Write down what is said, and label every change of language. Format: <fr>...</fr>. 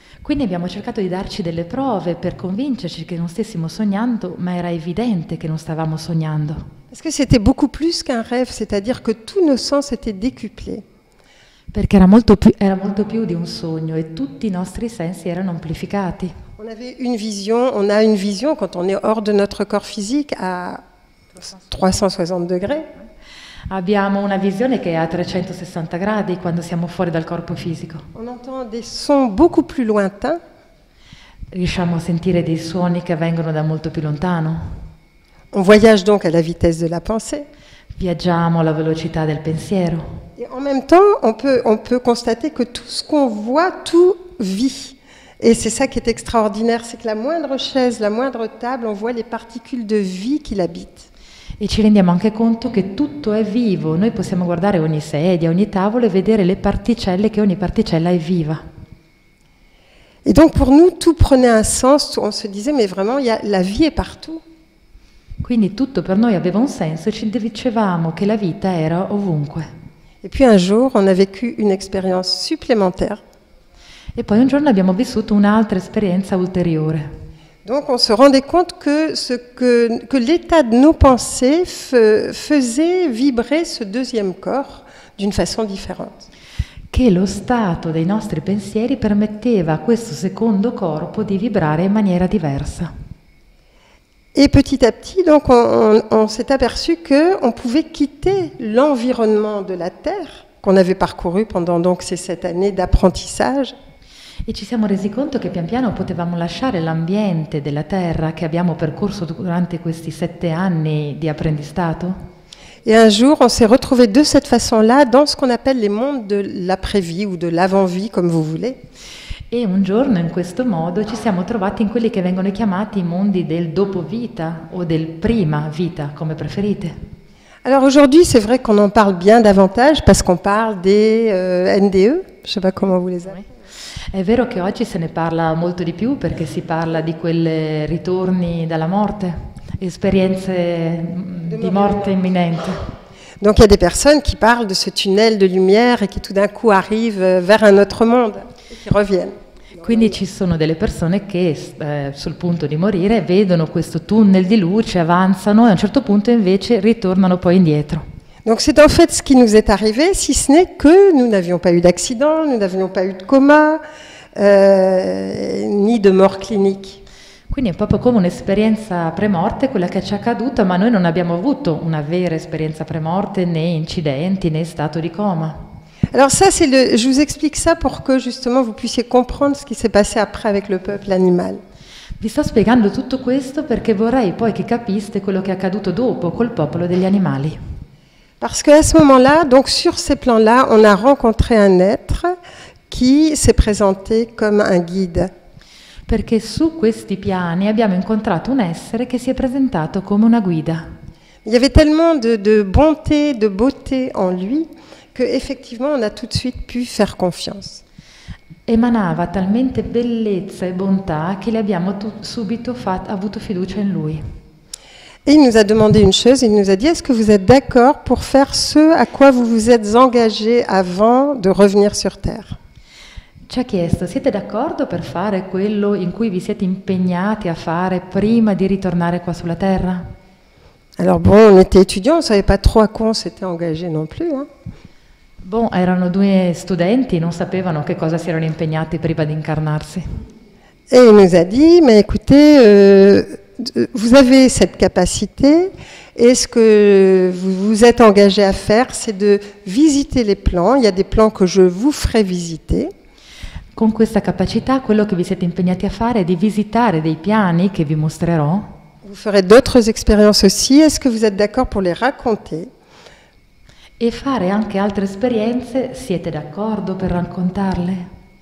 <it>Quindi abbiamo cercato di darci delle prove per convincerci che non stessimo sognando, ma era evidente che non stavamo sognando.</it> <fr>Parce que c'était beaucoup plus qu'un rêve, c'est-à-dire que tous nos sens étaient décuplés.</fr> <it>Perché era molto più di un sogno e tutti i nostri sensi erano amplificati.</it> <fr>On a une vision quand on est hors de notre corps physique à 360 degrés.</fr> <it>Abbiamo una visione che è a 360 gradi quando siamo fuori dal corpo fisico.</it> <fr>On entend des sons beaucoup plus lointains.</fr> <it>Riusciamo a sentire dei suoni che vengono da molto più lontano.</it> <fr>On voyage donc à la vitesse de la pensée.</fr> <it>Viaggiamo alla velocità del pensiero.</it> <fr>Et en même temps, on peut constater que tout ce qu'on voit, tout vit. Et c'est ça qui est extraordinaire, c'est que la moindre chaise, la moindre table, on voit les particules de vie qui l'habitent.</fr> <it>E ci rendiamo anche conto che tutto è vivo. Noi possiamo guardare ogni sedia, ogni tavolo e vedere le particelle, che ogni particella è viva.</it> <fr>Et donc pour nous, tout prenait un sens. On se disait, mais vraiment, la vie est partout.</fr> <it>Quindi tutto per noi aveva un senso e ci dicevamo che la vita era ovunque.</it> <fr>Et puis un jour, on a vécu une expérience supplémentaire.</fr> <it>E poi un giorno abbiamo vissuto un'altra esperienza ulteriore.</it> <fr>Donc on se rendait compte que l'état de nos pensées faisait vibrer ce deuxième corps d'une façon différente.</fr> <it>Che lo stato dei nostri pensieri permetteva a questo secondo corpo di vibrare in maniera diversa.</it> <fr>Et petit à petit, donc, on s'est aperçu qu'on pouvait quitter l'environnement de la Terre qu'on avait parcouru pendant donc ces 7 années d'apprentissage.</fr> <it>E ci siamo resi conto che pian piano potevamo lasciare l'ambiente della Terra che abbiamo percorso durante questi 7 anni di apprendistato.</it> <fr>Et un jour, on s'est retrouvés de cette façon-là dans ce qu'on appelle les mondes de l'après-vie ou de l'avant-vie, comme vous voulez.</fr> <it>E un giorno in questo modo ci siamo trovati in quelli che vengono chiamati i mondi del dopo vita o del prima vita, come preferite.</it> <fr>Alors aujourd'hui, c'est vrai qu'on en parle bien davantage parce qu'on parle des NDE, je ne sais pas comment vous les appelez.</fr> <it>È vero che oggi se ne parla molto di più perché si parla di quei ritorni dalla morte, esperienze di morte imminente.</it> <fr>Donc il y a des personnes qui parlent de ce tunnel de lumière et qui tout d'un coup arrivent vers un autre monde et qui reviennent.</fr> <it>Quindi ci sono delle persone che sul punto di morire vedono questo tunnel di luce, avanzano e a un certo punto invece ritornano poi indietro.</it> <fr>Donc c'est en fait ce qui nous est arrivé, si ce n'est que nous n'avions pas eu d'accident, nous n'avions pas eu de coma, ni de mort clinique.</fr> <it>Quindi è proprio come un'esperienza premorte quella che ci è accaduta, ma noi non abbiamo avuto una vera esperienza premorte, né incidenti, né stato di coma.</it> <fr>Alors ça, je vous explique ça pour que justement vous puissiez comprendre ce qui s'est passé après avec le peuple animal.</fr> <it>Vi sto spiegando tutto questo perché vorrei poi che capiste quello che è accaduto dopo col popolo degli animali.</it> <fr>Parce qu'à ce moment-là, donc sur ces plans-là, on a rencontré un être qui s'est présenté comme un guide.</fr> <it>Perché su questi piani abbiamo incontrato un essere che si è presentato come una guida.</it> <fr>Il y avait tellement de bonté, de beauté en lui qu'effectivement on a tout de suite pu faire confiance.</fr> <it>Emanava talmente bellezza e bontà che le abbiamo subito avuto fiducia in lui.</it> <fr>Et il nous a demandé une chose, il nous a dit, est-ce que vous êtes d'accord pour faire ce à quoi vous vous êtes engagé avant de revenir sur Terre?</fr> <it>Ci ha chiesto, siete d'accordo per fare quello in cui vi siete impegnati a fare prima di ritornare qua sulla Terra?</it> <fr>Alors bon, on était étudiants, on ne savait pas trop à quoi on s'était engagé non plus. Hein.</fr> <it>Bon, erano 2 studenti, non sapevano che cosa si erano impegnati prima di incarnarsi.</it> <fr>Et il nous a dit, mais écoutez, vous avez cette capacité, et ce que vous vous êtes engagé à faire, c'est de visiter les plans. Il y a des plans que je vous ferai visiter.</fr> <it>Con questa capacità, quello che vi siete impegnati a fare è di visitare dei piani che vi mostrerò.</it> <fr>Vous ferez d'autres expériences aussi. Est-ce que vous êtes d'accord pour les raconter?</fr> <it>E fare anche altre esperienze, siete d'accordo per raccontarle?</it>